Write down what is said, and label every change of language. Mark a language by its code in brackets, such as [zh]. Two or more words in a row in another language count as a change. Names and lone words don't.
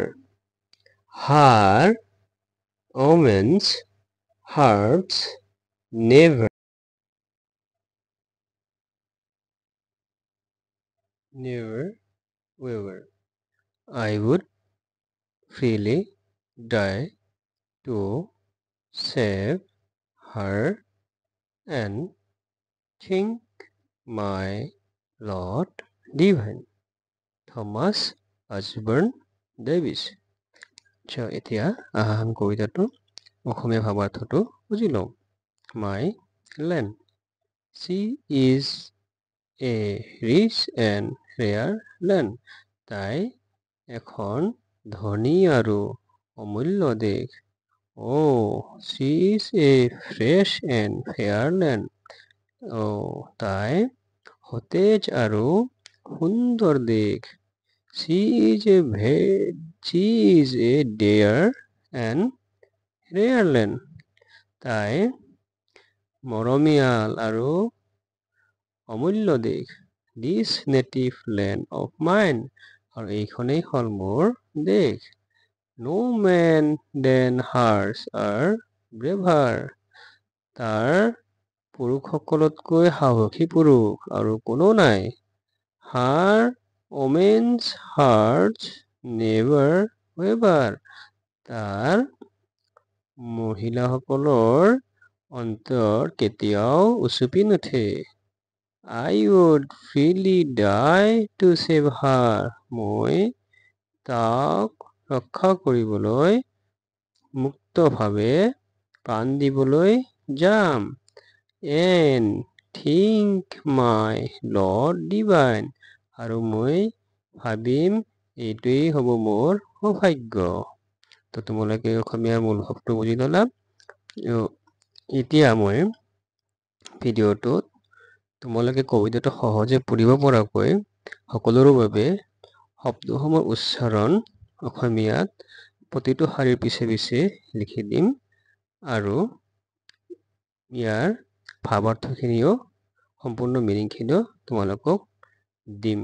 [en] Her woman's hearts never waver. I would freely die to save her and think my Lord divine. [as] থমাস অছবৰ্ন ডেভিছ। এতিয়া আহা কবিতাটো অসমীয়া ভাৱাৰ্থটো বুজি লওঁ। [en] My land. She is a rich and rare land. [as] তাই এখন ধনী আৰু অমূল্য দেশ। [en] Oh, she is a fresh and fair land. [as] তাই সতেজ আৰু সুন্দৰ দেশ। [en] She is a dear and rare land. [as] তাই মৰমীয়াল আৰু অমূল্য দেশ। [en] This native land of mine. [as] আৰু এইখনেই হ'ল মোৰ দেশ। [en] No man than hers are braver. [as] তাৰ পুৰুষসকলতকৈ সাহসী পুৰুষ আৰু কোনো নাই। [en] Her women's hearts never waver. [as] তাৰ মহিলাসকলৰ অন্তৰ কেতিয়াও উচুপি নুঠে। [en] I would freely die to save her. [as] মই তাক ৰক্ষা কৰিবলৈ মুক্তভাৱে প্ৰাণ দিবলৈ যাম। [en] And think my Lord divine. [as] আৰু মই ভাবিম এইটোৱেই হ'ব মোৰ সৌভাগ্য। তো তোমালোকে অসমীয়া মূল ভাৱটো বুজি ল'লা। এতিয়া মই ভিডিঅ'টোত তোমালোকে কবিতাটো সহজে পঢ়িব পৰাকৈ সকলোৰে বাবে শব্দসমূহৰ উচ্চাৰণ অসমীয়াত প্ৰতিটো শাৰীৰ পিছে পিছে লিখি দিম আৰু ইয়াৰ ভাৱাৰ্থখিনিও সম্পূৰ্ণ মিনিংখিনিও তোমালোকক দিম।